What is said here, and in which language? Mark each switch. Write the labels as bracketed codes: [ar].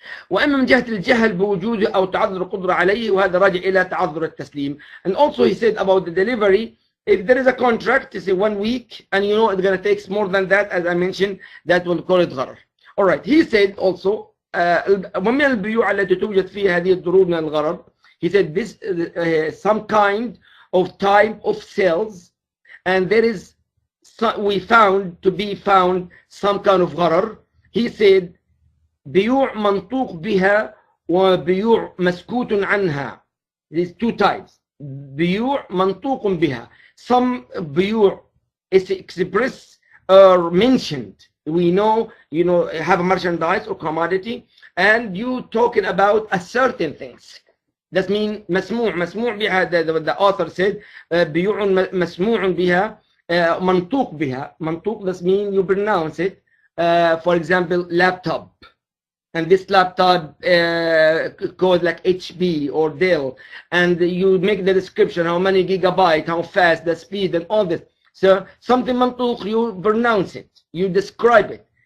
[ar] وأما من جهة الجهل بوجوده أو تعذر القدرة عليه، وهذا راجع إلى تعذر التسليم. [en] And also he said about the delivery, if there is a contract, you say 1 week, and you know it's going to take more than that, as I mentioned, that will call it gharar. All right. He said also, [ar] ومن البيوع التي توجد فيها هذه الضروب من الغرر. [en] He said this some kind of type of sales, and there is we found some kind of gharar. He said, [ar] بيوع منطوق بها وبيوع مسكوت عنها. [en] These two types. [ar] بيوع منطوق بها. [en] Some بيوع is expressed or mentioned. We know, have a merchandise or commodity, and you talking about a certain things. That means [ar] مسموع بها. [en] The author said [ar] بيوع مسموع بها منطوق بها. [en] منطوق, that means you pronounce it. For example, laptop. And this laptop called like HP or Dell, and you make the description, how many gigabyte, how fast, the speed, and all this. So something mantuq, you pronounce it, you describe it.